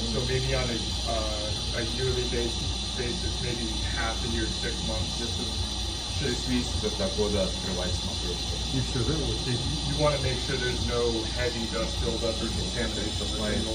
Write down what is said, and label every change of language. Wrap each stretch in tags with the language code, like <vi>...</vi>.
<en>So maybe on a yearly basis, maybe half a year, 6 months, just to</en> <ru>6 месяцев до года открывать, смотреть.</ru> <en>you should you want to make sure there's no heavy dust buildup or contamination of the signal</en>